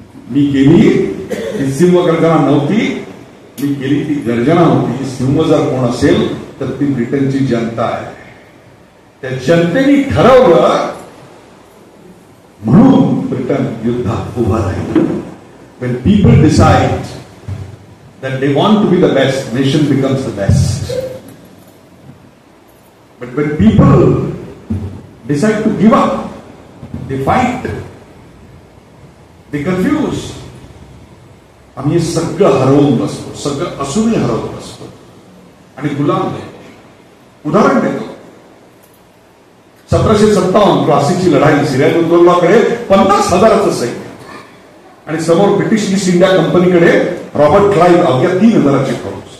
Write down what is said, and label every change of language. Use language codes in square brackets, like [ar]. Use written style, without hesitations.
[mr] मी केली ती सिंहगर्जना नव्हती, मी केली ती गर्जना होती. सिंह जर कोण असेल तर ती ब्रिटनची जनता आहे. त्या जनतेने ठरवलं म्हणून ब्रिटन युद्धात उभा राहिलं. [en] When people decide that they want to be the best, nation becomes the best. But when people decide to give up, they fight, they confuse. [mr] आम्ही हे सगळं हरवून बसतो, सगळं असूनही हरवून बसतो आणि गुलाम देतो. उदाहरण देतो. 1757 प्लासीची लढाई, सिराजुद्दौलाकडे 50,000चं सैन्य आणि समोर ब्रिटिश ईस्ट इंडिया कंपनीकडे रॉबर्ट क्लाइव्ह अवघ्या 3,000ची फौज.